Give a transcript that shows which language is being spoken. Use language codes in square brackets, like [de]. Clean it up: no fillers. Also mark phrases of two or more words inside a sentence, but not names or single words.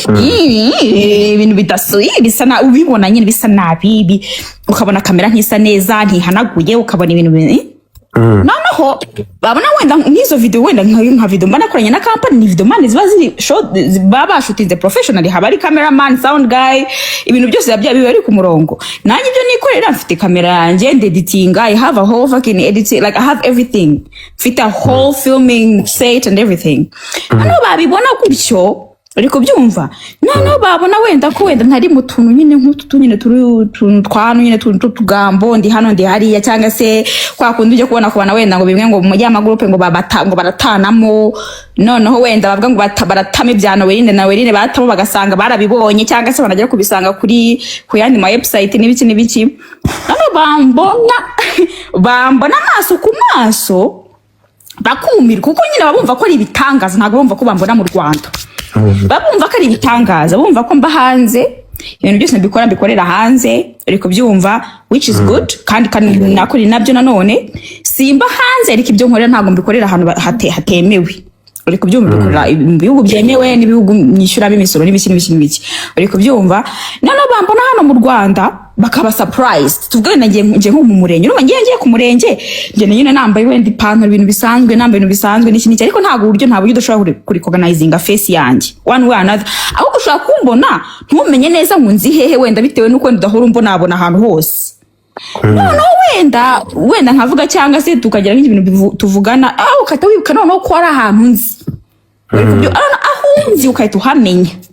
[rw] ibintu bidasuye bisa nabi ubibona nyine bisa nabi ukabona kamera ntisa neza ntihanaguye ukabona ibintu noneho babona wenda nk'izo video wenda nka video mbana koranye na company ni video man ziba ziri baba bashutinze professionally haba ari [en] cameraman sound guy [rw] ibintu byose biba biri ku murongo nanjye ibyo nikorera mfite kamera yanjye [en] editing I have a whole fucking editing like I have everything [rw] mfite [en] a whole filming set and everything [rw] noneho babibona gutyo ariko byumva noneho babona wenda ko wenda ntari mu tuntu nyine nk'utu nyine twanu nyine tugambo ndi hano ndi hariya cyangwa se kwa kundi uje kubona kubana wenda ngo bimwe ngo mu ya magroupe ngo baratanamo noneho wenda bavuga ngo baratama ibyano werinde na werinde batamo bagasanga barabibonye cyangwa se banagera kubisanga ku yandi ma website n'ibiki noneho bambona amaso ku maso bakumirwa kuko nyine babumva ko ari ibitangaza ntabwo bumva ko bambona mu Rwanda babumva ko ari ibitangaza bumva ko mba hanze ibintu byose mbikorera hanze ariko byumva [en] which is good [rw] kandi nakuri nabyo nanone simba hanze ariko ibyo nkorera ntabwo mbikorera ahantu hatemewe ariko byumva bikorera mu bihugu byemewe n'ibihugu nyishyura b'imisoro n'ibiki ariko byumva noneho bambona hano mu Rwanda bakaba surprised tuvuge nagiye nko mu murenge urumva ngiye ku murenge ngiye nyine nambaye wenda ipantaro ibintu bisanzwe nambaye ibintu bisanzwe n'iki ariko ntabwo uburyo udashobora kurecognizinga face yanjye [en] one way another [rw] ahubwo ushobora kumbona ntumenye neza ngo nzi hehe wenda bitewe nuko ndahora mbona ahantu hose noneho wenda nkavuga cyangwa se tukagira nk'ibintu tuvugana ukahita wibuka noneho ko ari ahantu nzi aho nzi ukahita uhamenya